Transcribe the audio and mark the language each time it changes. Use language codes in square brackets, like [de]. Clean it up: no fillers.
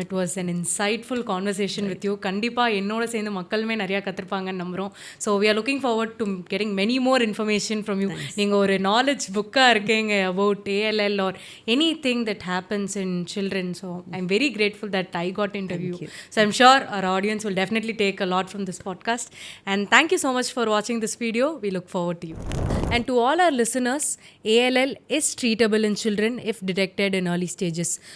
[en] It was an insightful conversation with you. [ta] கண்டிப்பாக என்னோட சேர்ந்து மக்களுமே நிறையா கற்றுருப்பாங்கன்னு நம்புகிறோம். [en] So we are looking forward to getting many more information from you. [ta] நீங்கள் ஒரு நாலேஜ் புக்காக இருக்கீங்க [en] about ALL or anything that happens in children. So I'm very grateful that I got to interview you. So I'm sure our audience will definitely take a lot from this podcast. And thank you so much for watching this video. We look forward to you. And to all our listeners, ALL is treatable in children if detected in early stages.